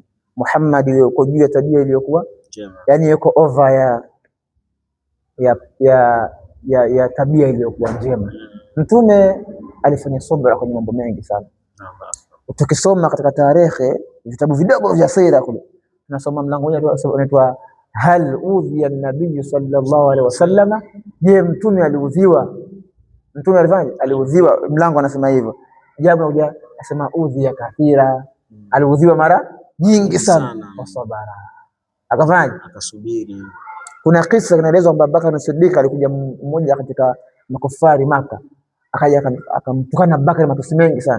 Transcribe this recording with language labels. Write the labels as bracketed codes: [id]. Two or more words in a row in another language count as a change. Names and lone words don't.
[sw] Muhammad yuko juu ya tabia iliyokuwa njema, yani yuko over ya tabia iliyokuwa njema. Mtume alifanya subra kwenye mambo mengi sana. Tukisoma katika tarehe vitabu vidogo vya sira kule, tunasoma mlango mmoja unaitwa [ar] هل أوذي النبي صلى الله عليه وسلم. [sw] Je, mtume aliudhiwa? Mtume alifanya aliudhiwa? Mlango anasema hivyo. Jabu anakuja anasema [ar] أوذي كثيرا, [sw] aliudhiwa mara nyingi sana. Wasabara, akafanya akasubiri. Kuna kisa kinaelezwa kwamba Abubakar Siddiq alikuja mmoja katika makufari Maka, akaja akamtukana Abubakar matusi mengi sana.